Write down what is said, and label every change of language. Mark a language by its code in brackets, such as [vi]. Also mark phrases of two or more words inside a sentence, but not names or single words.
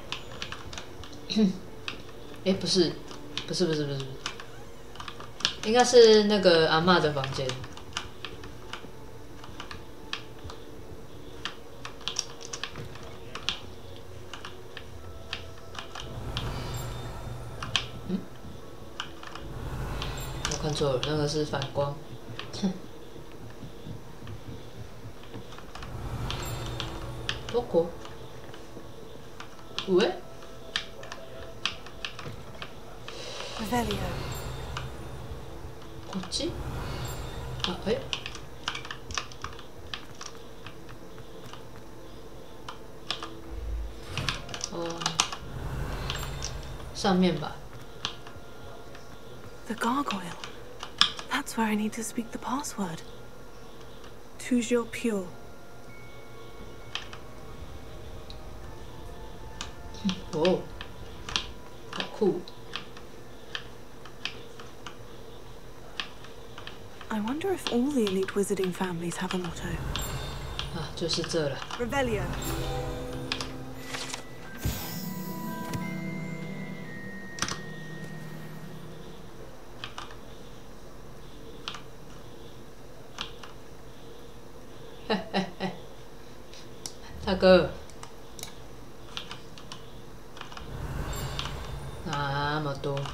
[zh] 哎，不是，应该是那个阿嬷的房间。我看错了，那个是反光。 [ja] どこ？上？ [en] Revelio. [ja] こっち？あ、え？ [zh] 哦，上面吧。 [en] The gargoyle. That's where I need to speak the password. [fr] Toujours pure. [zh] 哦，好酷！ [en] I wonder if all the elite wizarding families have a motto. [zh] 啊，就是这了。 [en] Revelio. [zh] 大哥，那么多。